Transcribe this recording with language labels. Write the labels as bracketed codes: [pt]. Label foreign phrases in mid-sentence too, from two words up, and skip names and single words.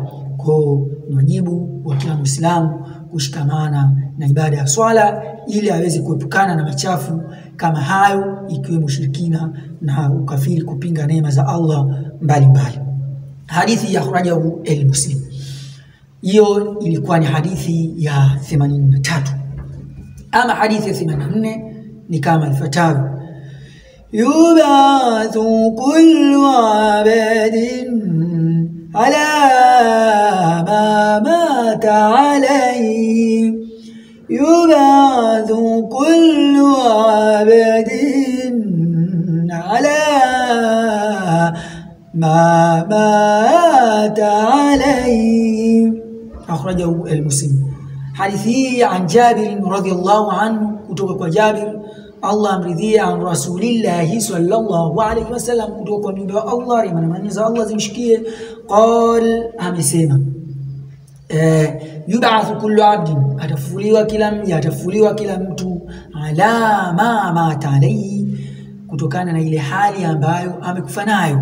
[sw] Kwa ni wajibu wa kila Muislamu kushikamana na ibada ya swala ili aweze kuepukana na machafu kama hayo, ikiwemo ushirikina na ukafiri, kupinga neema za Allah mbalimbali. Hadithi ya [ar] أخرجه المسلم. [sw] Hiyo ilikuwa ni hadithi ya 83. Ama hadithi ya 84 ni kama ifuatavyo: [ar] يبعث كل عبد على ما مات عليه. يبعث كل عبد على ما مات عليه. أخرجه المسلم. حديثي عن جابر رضي الله عنه [sw] kutoka Jabir Allah amridhie, [ar] عن رسول الله صلى الله عليه وسلم, [sw] kutoka mjumbe wa Allah rehma na amani za Allah zimshikie, qal, amesema, [ar] يبعث كل عبد, [sw] atafufuliwa kila mtu, [ar] على ما مات عليه, [sw] kutokana na ile hali ambayo amekufa nayo.